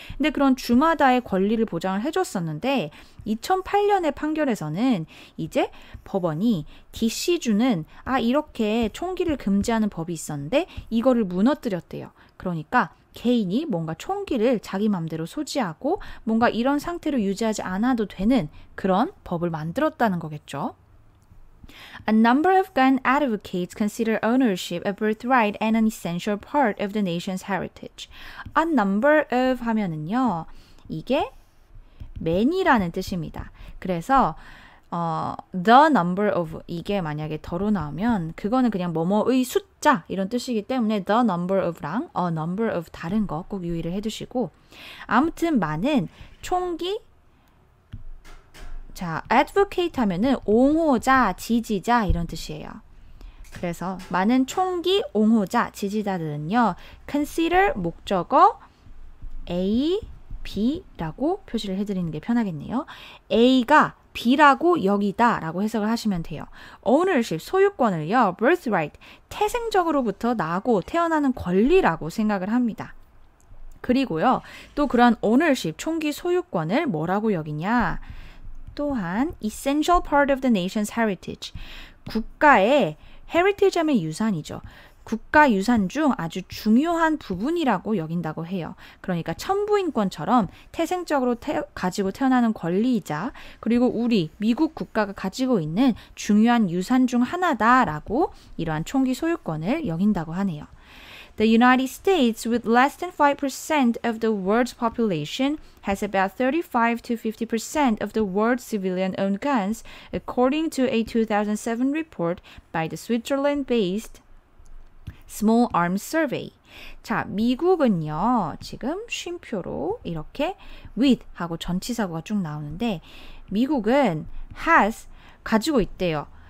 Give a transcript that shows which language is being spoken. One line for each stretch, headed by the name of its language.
Korean: 근데 그런 주마다의 권리를 보장을 해줬었는데 2008년의 판결에서는 이제 법원이 DC주는 이렇게 총기를 금지하는 법이 있었는데 이거를 무너뜨렸대요. 그러니까 개인이 뭔가 총기를 자기 맘대로 소지하고 뭔가 이런 상태로 유지하지 않아도 되는 그런 법을 만들었다는 거겠죠.
English: A number of gun advocates consider ownership a birthright and an essential part of the nation's heritage. A number of
Korean: 하면은요. 이게 many라는 뜻입니다. 그래서 the number of 이게 만약에 더로 나오면 그거는 그냥 뭐뭐의 숫자 이런 뜻이기 때문에 the number of랑 a number of 다른 거 꼭 유의를 해두시고 아무튼 많은 총기 자 advocate 하면은 옹호자, 지지자 이런 뜻이에요. 그래서 많은 총기 옹호자, 지지자들은요 consider 목적어 A, B라고 표시를 해드리는 게 편하겠네요. A가 B라고 여기다 라고 해석을 하시면 돼요. ownership, 소유권을요. birthright, 태생적으로부터 나고 태어나는 권리라고 생각을 합니다. 그리고요. 또 그러한 ownership, 총기 소유권을 뭐라고 여기냐?
English: 또한 essential part of the nation's heritage,
Korean: 국가의 heritage 하면 유산이죠. 국가 유산 중 아주 중요한 부분이라고 여긴다고 해요. 그러니까 천부인권처럼 태생적으로 가지고 태어나는 권리이자 그리고 우리 미국 국가가 가지고 있는 중요한 유산 중 하나다라고 이러한 총기 소유권을 여긴다고 하네요.
English: The United States, with less than 5% of the world's population, has about 35 to 50% of the world's civilian-owned guns, according to a 2007 report by the Switzerland-based Small Arms Survey.
Korean: 자, 미국은요, 지금 쉼표로 이렇게 with 하고 전치사구가 쭉 나오는데, 미국은 has, 가지고 있대요.